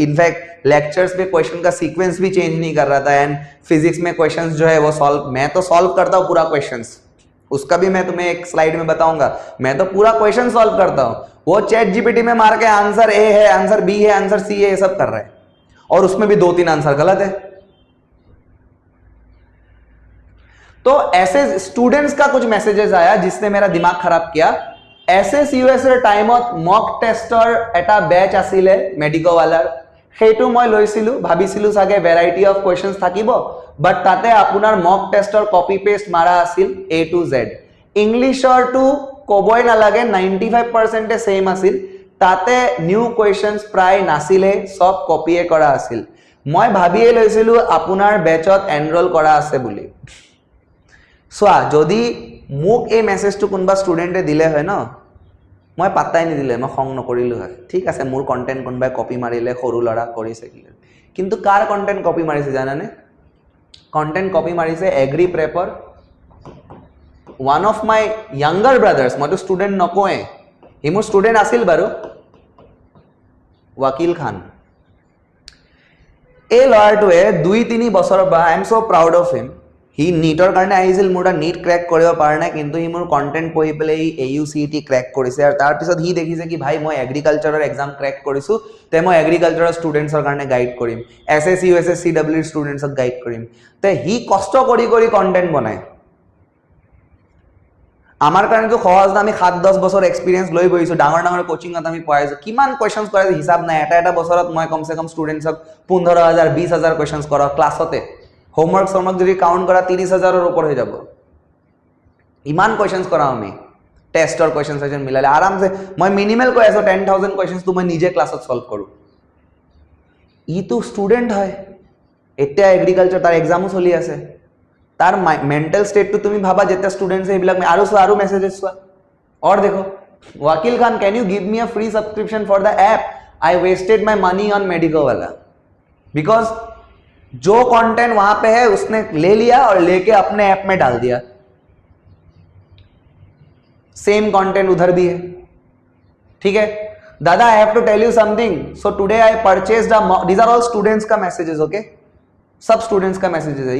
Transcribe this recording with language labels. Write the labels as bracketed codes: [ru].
[hi] In fact lectures में question का sequence भी चेंज नहीं कर रहा था, एंड फिजिक्स में क्वेश्चंस जो है वो सॉल्व, मैं तो सॉल्व करता हूं पूरा क्वेश्चंस, उसका भी मैं तुम्हें एक स्लाइड में बताऊंगा, मैं तो पूरा क्वेश्चन सॉल्व करता हूं। वो चैट जीपीटी में मार के आंसर ए है, आंसर बी है, आंसर सी है, ये सब कर रहा है, और उसमें भी 2-3 आंसर गलत है। तो ऐसे स्टूडेंट्स का कुछ मैसेजेस आया जिसने मेरा दिमाग खराब किया। [as] এছএছইউএছৰ টাইমত মক টেষ্টৰ এটা বেচ আছিলে মেডিকো वालार, সেইটো মই লৈছিলো, ভাবিছিলো সাগে ভ্যারাইটি অফ কোয়েশ্চনস থাকিব, বাট তাতে আপোনাৰ মক টেষ্টৰ কপি পেস্ট মাৰা আছিল A to Z। ইংলিশৰ টু কবই নালাগে, 95% সেম আছিল, তাতে নিউ কোয়েশ্চনস প্ৰায় নাছিলে, সব কপিয়ে কৰা আছিল। মই ভাবিয়ে লৈছিলো আপোনাৰ বেচত এনৰোল কৰা আছে বুলি। সোয়া, যদি মোক এই মেসেজটো কোনবা স্টুডেন্টে দিলে হয় ন, মই পাত্তাই নিদিলে, মই খং নকৰিলো হয়, ঠিক আছে মোৰ কন্টেন্ট কোনবাই কপি মাৰিলে, সৰু লৰা কৰিছে কি, কিন্তু কাৰ কন্টেন্ট কপি মাৰিছে জানানে? কন্টেন্ট কপি মাৰিছে agri প্ৰেপৰ, [en] one of my younger brothers, [as] মইতো স্টুডেন্ট নকয়ে, ই মোৰ স্টুডেন্ট আছিল বাৰু, ওয়াকিল খান। এই লয়াৰটোৱে 2-3 বছৰৰ পৰা, [en] I am so proud of him, [as] হি নীটৰ কাৰণে আহিছিল, মোৰ তাত নীট ক্ৰেক কৰিব পৰা নাই, কিন্তু সি মোৰ কণ্টেণ্ট পঢ়ি পেলাই সি AUCET ক্ৰেক কৰিছে। আৰু তাৰপিছত সি দেখিছে কি ভাই মই এগ্ৰিকালচাৰৰ এক্সাম ক্ৰেক কৰিছোঁ, তে মই এগ্ৰিকালচাৰৰ ষ্টুডেণ্টছৰ কাৰণে গাইড কৰিম, SSC USSC CW ষ্টুডেণ্টছক গাইড কৰিম। তে সি কষ্ট কৰি কৰি কণ্টেণ্ট বনায়। আমাৰ কাৰণেতো সহজ না, আমি 7-10 বছৰ এক্সপিৰিয়েঞ্চ লৈ বহিছোঁ, ডাঙৰ ডাঙৰ কোচিঙত আমি পঢ়াইছোঁ, কিমান কুৱেশ্যনছ কৰাইছোঁ হিচাপ নাই। এটা বছৰত মই কমচে কম ষ্টুডেণ্টছক 15,000 20,000 কুৱেশ্যনছ কৰাওঁ ক্লাছতে। হোমৱৰ্ক চমৱৰ্ক যদি কাউণ্ট কৰা 30,000ৰ ওপৰ হৈ যাব। ইমান কুৱেশ্যনছ কৰাওঁ আমি, টেষ্টৰ কুৱেশ্যন চেশ্যন মিলালে আৰামছে। মই মিনিমেল কৈ আছোঁ 10,000 কুৱেশ্যনছটো মই নিজে ক্লাছত ছল্ভ কৰোঁ। ইটো ষ্টুডেণ্ট হয়, এতিয়া এগ্ৰিকালচাৰ তাৰ এক্সামো চলি আছে। তাৰ মেণ্টেল ষ্টেটটো তুমি ভাবা যেতিয়া ষ্টুডেণ্টছে এইবিলাক আৰু চোৱা, আৰু মেছেজেছ চোৱা। [hi] और देखो, [en] Vakil Khan can you give me a free subscription for the app, I wasted my money on medico वाला। [hi] बिकॉज जो कंटेंट वहां पे है उसने ले लिया और लेके अपने ऐप में डाल दिया। सेम कंटेंट उधर भी है, ठीक है। दादा [en] I have to tell you something, so today I purchased a mock, these are all students [hi] का मैसेजेस, ओके, सब स्टूडेंट्स का मैसेजेस है।